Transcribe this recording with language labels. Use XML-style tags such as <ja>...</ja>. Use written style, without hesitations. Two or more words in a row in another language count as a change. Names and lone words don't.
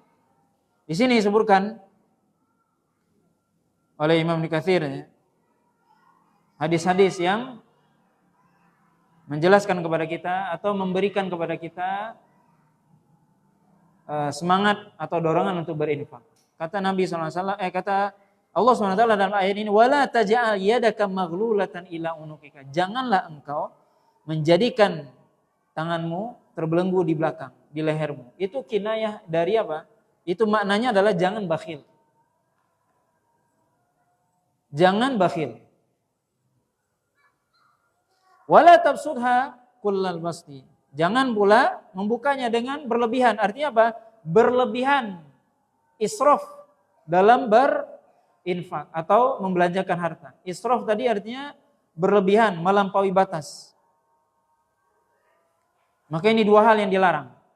<id>Di sini disebutkan oleh Imam Ibnu Katsir hadis-hadis yang menjelaskan kepada kita atau memberikan kepada kita semangat atau dorongan untuk berinfak. Kata Nabi SAW, kata Allah SWT dalam ayat ini,</id> <ar>ولا تجعل يدك مغلولة إلى عنقك.</ar> <id>Janganlah engkau menjadikan tanganmu terbelenggu di belakang, di lehermu. Itu kinayah dari apa? Itu maknanya adalah jangan bakhil. Jangan bakhil.</id> <ar>ولا تبسطها كل البسط.</ar> <id>Jangan pula membukanya dengan berlebihan. Artinya apa? Berlebihan, israf dalam berinfak atau membelanjakan harta. Israf tadi artinya berlebihan, melampaui batas. Maka ini dua hal yang dilarang.</id>